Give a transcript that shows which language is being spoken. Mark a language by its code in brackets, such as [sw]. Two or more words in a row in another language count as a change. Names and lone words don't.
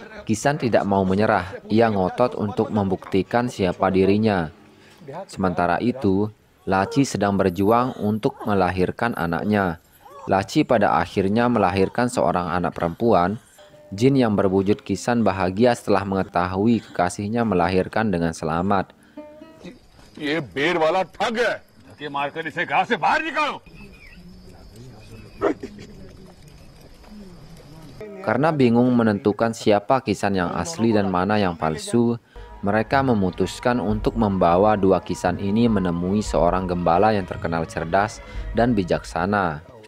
[id] Kisan tidak mau menyerah, ia ngotot untuk membuktikan siapa dirinya. Sementara itu, Laci sedang berjuang untuk melahirkan anaknya. Laci pada akhirnya melahirkan seorang anak perempuan. Jin yang berwujud Kisan bahagia setelah mengetahui kekasihnya melahirkan dengan selamat. [hi] ये बेर वाला ठग है, धक्के मारकर इसे गांव से बाहर निकालो। [id] Karena bingung menentukan siapa Kisan yang asli dan mana yang palsu, mereka memutuskan untuk membawa dua Kisan ini menemui seorang gembala yang terkenal cerdas dan bijaksana.